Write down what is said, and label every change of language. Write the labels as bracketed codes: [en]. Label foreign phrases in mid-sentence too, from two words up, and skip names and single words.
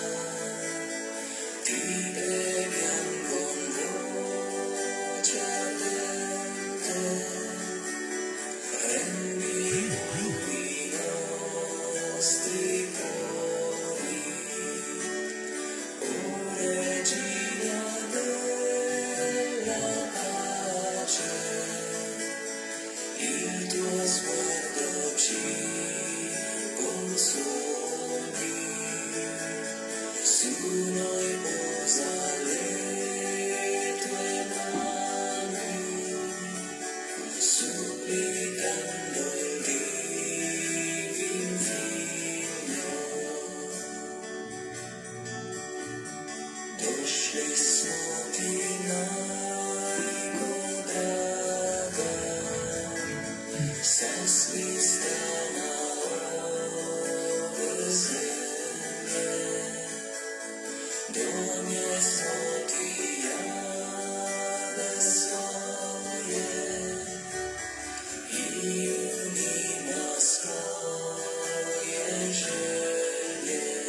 [it] ti preghiamo con voce ardente, prendi i nostri cuori, o Regina della pace, il tuo sguardo ci consoli, su noi posa le tue mani, supplicando il Divin Figlio. [hr] Došli smo ti majko draga, sasvim stana ove zemlje, donesmo ti jade svoje i u njima svoje želje.